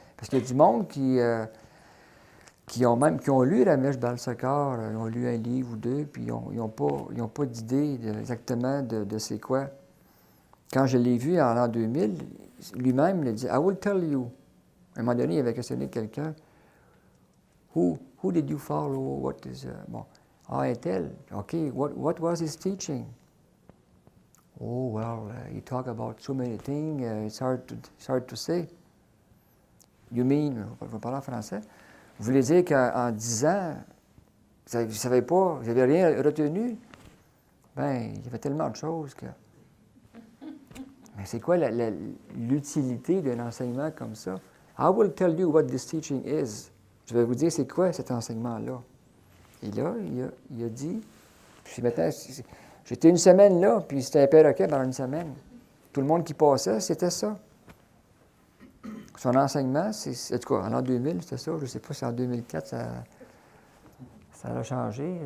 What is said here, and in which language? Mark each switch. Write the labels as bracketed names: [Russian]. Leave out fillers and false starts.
[French] Parce qu'il y a du monde qui ont lu Ramesh Balsekar, ils ont lu un livre ou deux, puis ils n'ont pas d'idée exactement de c'est quoi. Quand je l'ai vu en l'an 2000, lui-même, il a dit « [English] I will tell you ». [French] À un moment donné, il avait questionné quelqu'un. [English] Who did you follow? What is... [French] Bon. Ah, un tel. [English] OK, what was his teaching? Oh, well, he talked about so many things, it's hard to say. You mean, [French] je vais parler en français, vous voulez dire qu'en 10 ans, vous ne savez pas, vous n'avez rien retenu? Bien, il y avait tellement de choses que... Mais c'est quoi l'utilité d'un enseignement comme ça? [English] I will tell you what this teaching is. [French] Je vais vous dire c'est quoi cet enseignement-là. Et là, il a dit, puis maintenant, j'étais une semaine là, puis c'était un perroquet pendant une semaine. Tout le monde qui passait, c'était ça. Son enseignement, en tout cas, en l'an 2000, c'était ça. Je ne sais pas si en 2004, ça a changé.